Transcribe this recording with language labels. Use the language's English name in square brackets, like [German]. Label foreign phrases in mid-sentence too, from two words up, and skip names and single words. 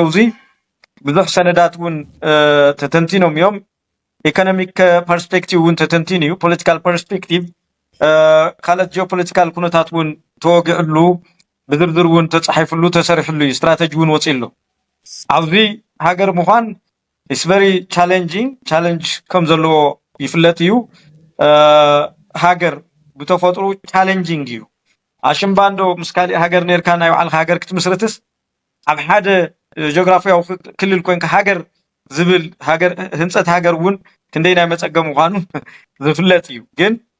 [Tigrinya] እዚ ብዙሕ ሰነዳት እውን ተተንቲኖም እዮም [English] economic perspective [Tigrinya] እውን ተተንቲኑ እዩ [English] political perspective [Tigrinya] ካልኦት ጂኦፖለቲካል ኩነታት እውን ተወግዕሉ ብዝርዝር እውን ተጻሒፍሉ ተሰሪሕሉ እዩ ስትራቴጂ እውን ወፂሉ ኣብዚ ሃገር ምዃን [English] is very challenging [Tigrinya] ቻሌንጅ ከም ዘለዎ ይፍለጥ እዩ ሃገር ብተፈጥሮ ቻሌንጂንግ እዩ ኣሽምባንዶ ምስ ካልእ ሃገር ነርካ ናይ ባዕልካ ሃገር ክትምስርትስ ኣብ ሓደ ጂኦግራፊያዊ ክልል ኮይንካ ሃገር ዝብል ሃገር ህንፀት ሃገር እውን ክንደይ ናይ መፀገም ምዃኑ ዝፍለጥ እዩ ግን